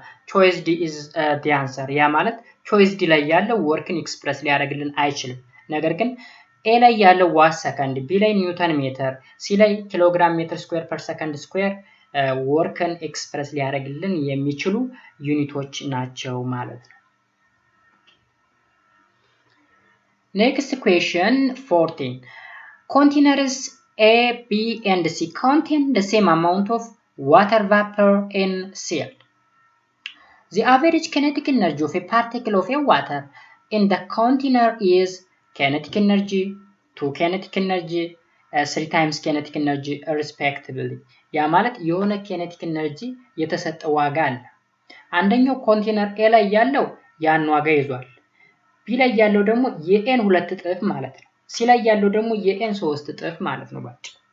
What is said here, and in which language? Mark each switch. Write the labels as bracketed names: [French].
[Amharic] ቾይስ ዲ ኢዝ ዲ አንሰር ያ ማለት ቾይስ ዲ ላይ ያለው ወርክን ኤክስፕረስ ሊያደርግልን አይችልም ነገር ግን ኤ ላይ ያለው ዋት ሰከንድ ቢ ላይ ኒውተን ሜትር ሲ ላይ ኪሎግራም ሜትር ስኩዌር ፐር ሰከንድ ስኩዌር ወርክን ኤክስፕረስ ሊያደርግልን የሚችሉ ዩኒቶች ናቸው ማለት ነው ኔክስት ኩዌስችን 14 [English] containers A, B, and C contain the same amount of water vapor in seal. The average kinetic energy of a particle of a water in the container is kinetic energy, 2 kinetic energy, 3 times kinetic energy respectively. [Amharic] ያ ማለት የሆነ kinetic energy የተሰጠ ዋጋ አለ አንደኛው ኮንቴነር A ላይ ያለው ያን ዋጋ ይዟል B ላይ ያለው ደግሞ የn 2 እጥፍ ማለት ነው C ላይ ያለው ደግሞ የn 3 እጥፍ ማለት ነው ባጭ